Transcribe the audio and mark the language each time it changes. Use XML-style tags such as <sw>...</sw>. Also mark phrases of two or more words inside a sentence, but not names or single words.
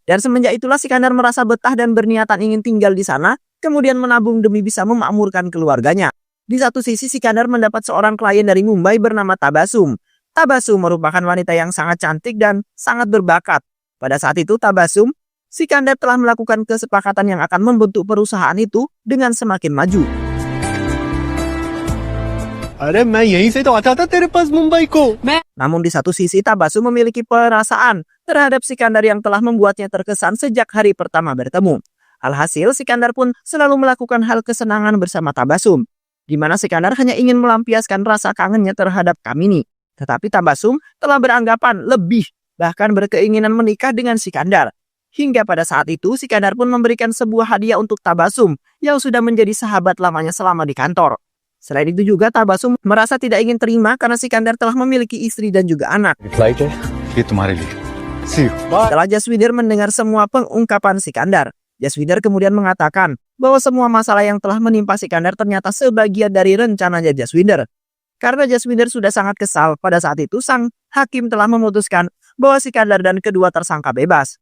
<id>Dan semenjak itulah Sikandar merasa betah dan berniatan ingin tinggal di sana, kemudian menabung demi bisa memakmurkan keluarganya. Di satu sisi Sikandar mendapat seorang klien dari Mumbai bernama Tabasum. Tabasum merupakan wanita yang sangat cantik dan sangat berbakat. Pada saat itu Tabasum, Sikandar telah melakukan kesepakatan yang akan membentuk perusahaan itu dengan semakin maju.</id> <hi>अरे मैं यहीं से तो आता था तेरे पास मुंबई को</hi> <id>Namun di satu sisi Tabasum memiliki perasaan terhadap Sikandar yang telah membuatnya terkesan sejak hari pertama bertemu. Alhasil Sikandar pun selalu melakukan hal kesenangan bersama Tabasum, di mana Sikandar hanya ingin melampiaskan rasa kangennya terhadap Kamini. Tetapi Tabasum telah beranggapan lebih, bahkan berkeinginan menikah dengan Sikandar. Hingga pada saat itu Sikandar pun memberikan sebuah hadiah untuk Tabasum yang sudah menjadi sahabat lamanya selama di kantor. Selain itu juga Tabasum merasa tidak ingin terima karena Sikandar telah memiliki istri dan juga anak.</id> <hi>फ्लाइट है ये तुम्हारे लिए</hi> <id>Setelah Jaswinder mendengar semua pengungkapan Sikandar, Jaswinder kemudian mengatakan bahwa semua masalah yang telah menimpa Sikandar ternyata sebagian dari rencananya Jaswinder. Karena Jaswinder sudah sangat kesal, pada saat itu sang hakim telah memutuskan bahwa Sikandar dan kedua tersangka bebas.</id>